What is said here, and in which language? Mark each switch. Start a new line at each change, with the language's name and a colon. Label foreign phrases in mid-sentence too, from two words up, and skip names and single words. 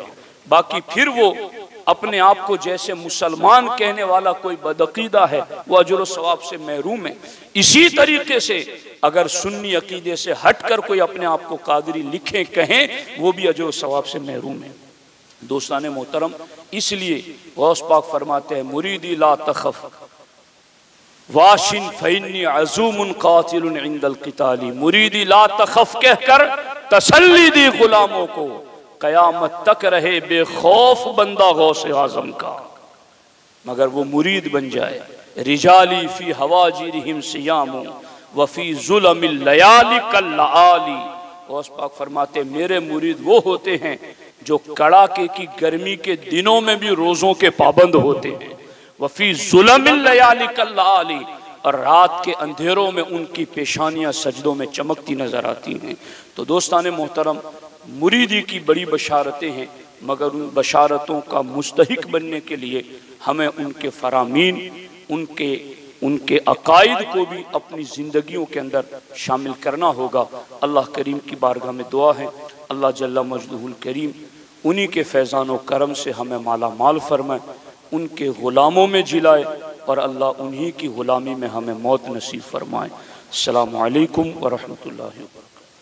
Hindi: बाकी फिर वो अपने आप को जैसे मुसलमान कहने वाला कोई बदअकीदा है, वो अजर सवाब से महरूम है। इसी तरीके से अगर सुन्नी अकीदे से हटकर कोई अपने आप को कादरी लिखें कहें, वो भी अजर सवाब से महरूम है। दोस्ताने मोहतरम, इसलिए गौस पाक फरमाते हैं
Arabic: مريدي لا تخف واشٍ فإني عزومٌ قاتلٌ عند القتال. مريدي لا تخف
Hindi: कहकर तसल्ली दी गुलामों को, कयामत तक रहे बेखौफ बंदा गौसे आजम का। मगर वो मुरीद बन जाए।
Arabic: رجالي في هواجرهم صيامٌ وفي ظلم الليالي كاللآلي.
Hindi: गौस पाक फरमाते मेरे मुरीद वो होते हैं जो कड़ाके की गर्मी के दिनों में भी रोजों के पाबंद होते हैं।
Arabic: وفي ظلم الليالي كاللآلي,
Hindi: और रात के अंधेरों में उनकी पेशानियां सजदों में चमकती नजर आती हैं। तो दोस्ताने मोहतरम, मुरीदी की बड़ी बशारतें हैं, मगर उन बशारतों का मुस्तहिक बनने के लिए हमें उनके फरामीन, उनके अकायद को भी अपनी ज़िंदगियों के अंदर शामिल करना होगा। अल्लाह करीम की बारगाह में दुआ है, अल्लाह
Arabic: جل مجده الكريم
Hindi: उन्हीं के फैज़ान व करम से हमें माला माल फरमाए, उनके ग़ुलामों में जिलाए, और अल्लाह उन्हीं की ग़ुलामी में हमें मौत नसीब फरमाए।
Arabic: السلام عليكم ورحمة الله وبركاته.